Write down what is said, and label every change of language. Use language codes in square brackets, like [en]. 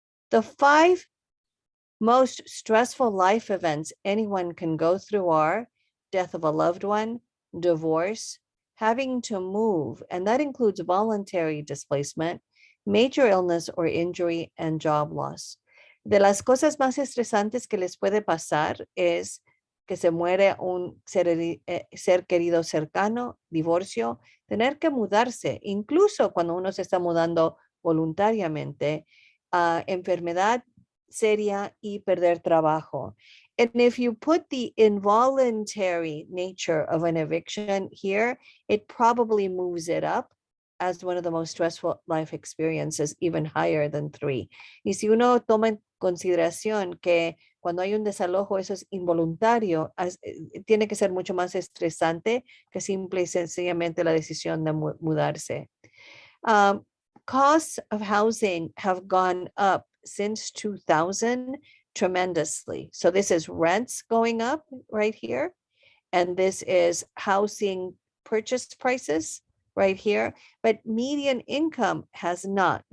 [en] The 5 most stressful life events anyone can go through are death of a loved one, divorce, having to move, and that includes voluntary displacement, major illness or injury, and job loss. [es] De las cosas más estresantes que les puede pasar es que se muere un ser querido cercano, divorcio, tener que mudarse, incluso cuando uno se está mudando voluntariamente, enfermedad seria y perder trabajo. [en] And if you put the involuntary nature of an eviction here, it probably moves it up as one of the most stressful life experiences, even higher than 3. [es] Y si uno toma en consideración que cuando hay un desalojo eso es involuntario, tiene que ser mucho más estresante que simple y sencillamente la decisión de mudarse. [en] Costs of housing have gone up since 2000 tremendously. So this is rents going up right here, and this is housing purchase prices right here, but median income has not.